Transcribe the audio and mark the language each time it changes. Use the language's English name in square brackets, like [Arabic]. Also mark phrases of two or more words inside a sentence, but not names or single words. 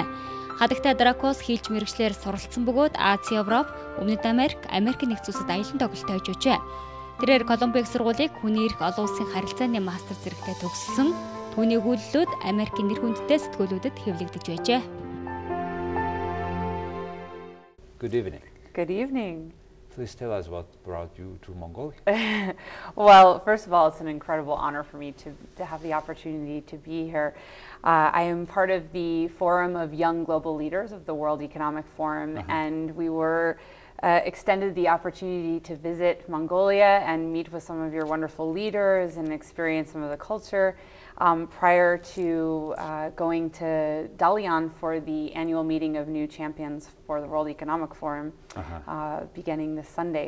[Mongolian] Хатагтай Дракос хийлж мэргэжлэр суралцсан бөгөөд Ази, Европ, Өмнөд Америк, Америкийн нэгдсэн улсад аялан тоглолтоо хийж өжээ. Тэрээр Колумбийн их сургуулийг хүний эрх олон улсын харилцааны мастер зэрэгтэй төгссөн. Түүний өгүүлэлүүд Америкийн нэр хүндтэй сэтгүүлүүдэд хэвлэгдэж байжээ. [English] Good evening. Good evening. Please tell us what brought you to Mongolia. Well, first of all, it's an incredible honor for me to have the opportunity to be here. I am part of the Forum of Young Global Leaders of the World Economic Forum, and we were extended the opportunity to visit Mongolia and meet with some of your wonderful leaders and experience some of the culture prior to going to Dalian for the annual meeting of new champions for the World Economic Forum beginning this Sunday.